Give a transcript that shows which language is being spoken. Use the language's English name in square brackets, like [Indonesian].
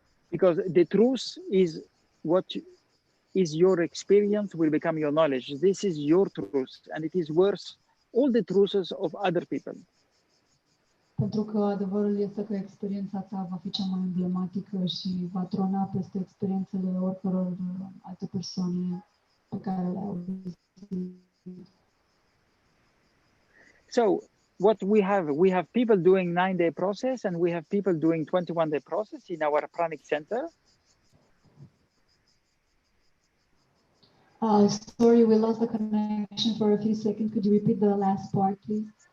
[English] Because the truth is what is your experience will become your knowledge. This is your truth, and it is worth all the truths of other people. [Romanian] Pentru că adevărul este că experiența ta va fi cea mai emblematică și va trona peste experiențele oricăror alte persoane pe care le au văzut. [English] So what we have people doing 9-day process, and we have people doing 21-day process in our Pranic center. Sorry, we lost the connection for a few seconds. Could you repeat the last part, please?